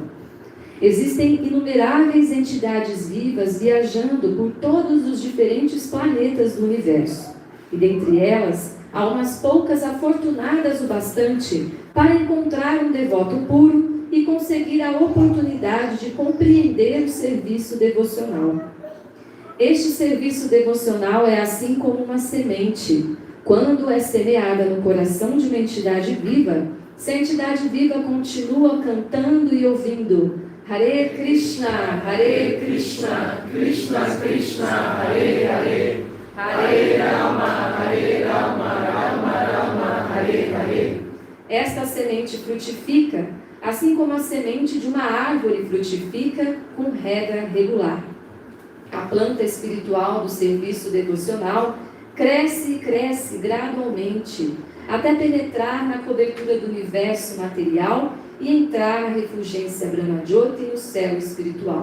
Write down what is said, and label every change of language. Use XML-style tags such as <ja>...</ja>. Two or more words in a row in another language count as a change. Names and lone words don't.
<pt>Existem inumeráveis entidades vivas viajando por todos os diferentes planetas do universo, e dentre elas há umas poucas afortunadas o bastante para encontrar um devoto puro e conseguir a oportunidade de compreender o serviço devocional. Este serviço devocional é assim como uma semente. Quando é semeada no coração de uma entidade viva, se a entidade viva continua cantando e ouvindo</pt> <sa>हरे कृष्ण कृष्ण कृष्ण हरे हरे हरे राम हरे राम राम राम हरे हरे.</sa> <pt>Esta semente frutifica, assim como a semente de uma árvore frutifica com rega regular. A planta espiritual do serviço devocional cresce e cresce gradualmente, até penetrar na cobertura do universo material e entrar na refulgência Brahmajyoti no céu espiritual.</pt>